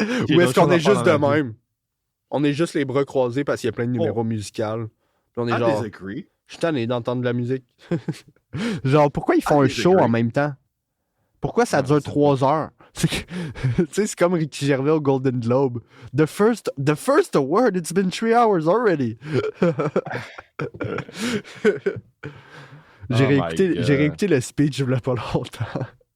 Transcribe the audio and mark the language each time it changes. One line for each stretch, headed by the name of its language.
French: Ou est-ce qu'on est juste de même? On est juste les bras croisés parce qu'il y a plein de numéros musicaux. Puis on est genre... Je suis tanné d'entendre de la musique. Genre, pourquoi ils font un show en même temps? Pourquoi ça dure 3 heures? Tu sais, c'est comme Ricky Gervais au Golden Globe.
English: The first award, it's been 3 hours already.
French: J'ai réécouté le speech il y a pas longtemps.